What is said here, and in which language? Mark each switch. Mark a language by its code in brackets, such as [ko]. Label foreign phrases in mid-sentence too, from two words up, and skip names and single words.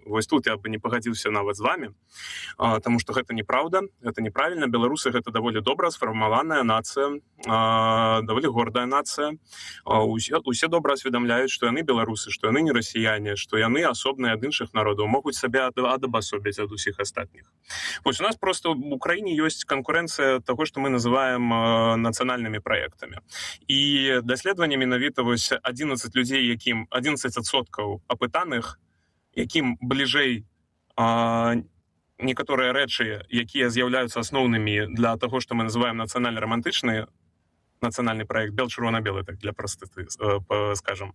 [be] Вось тут я бы не пагадзіўся нават з вамі, таму што гэта неправда, гэта неправільна. Беларусы — гэта даволі добра сфармаваная нацыя, даволі гордая нацыя. Усе добра асведамляюць, што яны беларусы, што яны не расіяне, што яны асобныя ад іншых народаў, могуць сабе адабасобіць ад усіх астатніх. Вось у нас просто [ru] в Украине [be] ёсць канкурэнцыя таго, што мы называем нацыянальнымі праектамі. І даследаванне менавіта вось 11 людзей, якім 11% апытаных, якім бліжэй некаторыя рэчы, якія з'яўляюцца асноўнымі для таго, што мы называем нацыянальна-рамантычны нацыянальны праект, бел-чырвона-белы, так для простаты, скажем.